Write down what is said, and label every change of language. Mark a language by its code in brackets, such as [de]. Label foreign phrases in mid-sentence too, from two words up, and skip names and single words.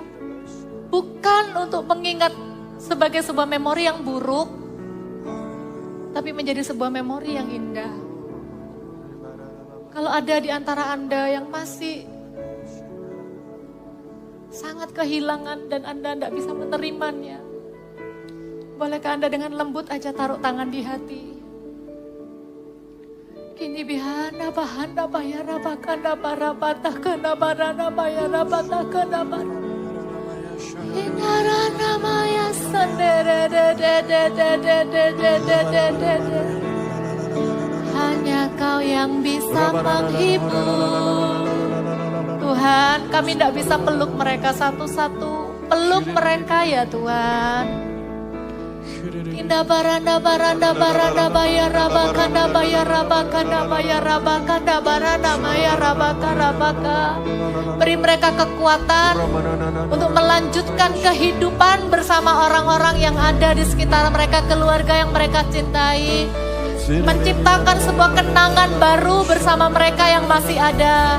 [id] Bukan untuk mengingat sebagai sebuah memori yang buruk, tapi menjadi sebuah memori yang indah. Kalau ada di antara Anda yang masih sangat kehilangan dan Anda tidak bisa menerimanya, bolehkah Anda dengan lembut aja taruh tangan di hati? Kini bihana bahana bayara bakanda barabata kanda barana bayara bata kanda barana. Inarana maya sendere de de de de de de de de de de de. Hanya Kau yang bisa menghibur. Tuhan, kami tidak bisa peluk mereka satu-satu. Peluk mereka ya Tuhan. Indah baranda baranda baranda bayara bakanda bayara bakanda bayara bakanda baranda bayara bakara baka. Beri mereka kekuatan untuk melanjutkan kehidupan bersama orang-orang yang ada di sekitar mereka, keluarga yang mereka cintai. Menciptakan sebuah kenangan baru bersama mereka yang masih ada.